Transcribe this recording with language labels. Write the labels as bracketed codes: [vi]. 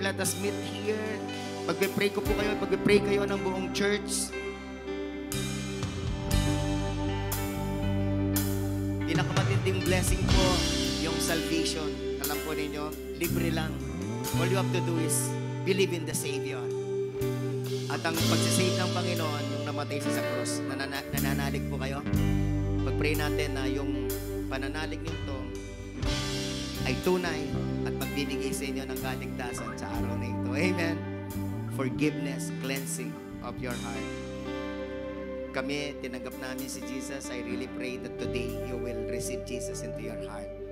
[en] Let us meet here. [tl] Magpe-pray ko po kayo. Magpe-pray kayo ng buong church. Pinakamatinding blessing po yung salvation. Alam po ninyo, libre lang. [en] All you have to do is believe in the Savior. [tl] At ang pagsisave ng Panginoon, yung namatay siya sa cross, nananalig po kayo. Pag-pray natin na yung pananalig niyo to ay tunay at magbibigay sa inyo ng kaligtasan sa araw na ito. Amen. [en] Forgiveness, cleansing of your heart. [tl] Kami, tinanggap namin si Jesus. [en] I really pray that today you will receive Jesus into your heart.